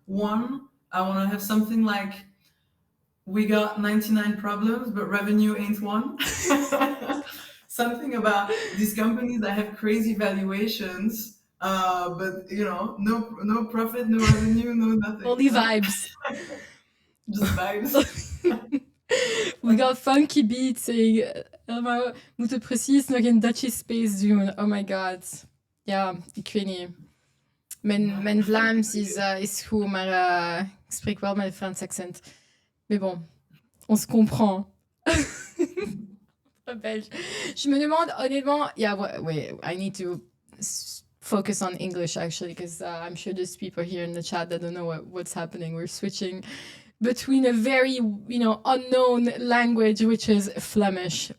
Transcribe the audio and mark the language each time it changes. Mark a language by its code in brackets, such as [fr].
[en] One, I want to have something like, we got 99 problems, but revenue ain't one. Something about these companies that have crazy valuations, but you know, no profit, no revenue, no nothing. Only vibes. Just vibes. We got funky beats saying, [nl] we moeten precies nog een Dutch space doen. [en] Oh my god. [nl] Ja, ik weet niet. Mijn Vlaams is goed, maar ik spreek wel met een Frans accent. [fr] Mais bon, on se comprend. Belge. Je me demande honnêtement, [en] yeah, wait, I need to focus on English actually, because I'm sure there's people here in the chat that don't know what's happening. We're switching between a very, unknown language, which is Flemish.